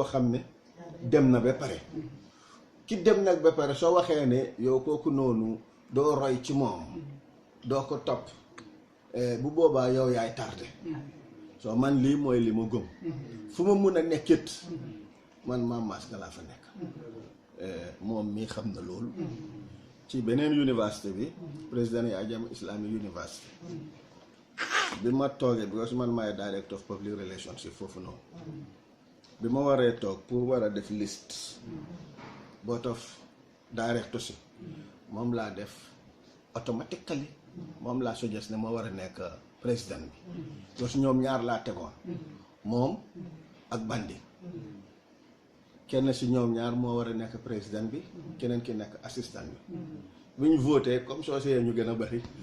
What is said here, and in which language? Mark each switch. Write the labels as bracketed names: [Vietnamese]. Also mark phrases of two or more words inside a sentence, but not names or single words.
[Wolof] xam ne dem na ba pare ki dem nag ba pare soo waxee ne yow kooku noonu doo roy ci moom doo ko topp bu boobaa yow yaay tardé soo man lii mooy li ma gëm fu ma mun a nekkit man Mame Maska laa fa nekk moom mii xam na loolu ci beneen université bi président Yaya Jammeh Islamic University bi ma toogee because man maay [English] director of public relations [Wolof] foofu noonu bi ma waree toog pour war a def liste [English] board of directors [Wolof] si moom laa def automatically moom laa suggest ne ma war a nekk président bi parce que ñoom ñaar laa tegoon moom ak bandi kenn si ñoom ñaar moo war a nekk président bi keneen ki nekk assistant bi bu ñu voté comme soo see ñu gën a bari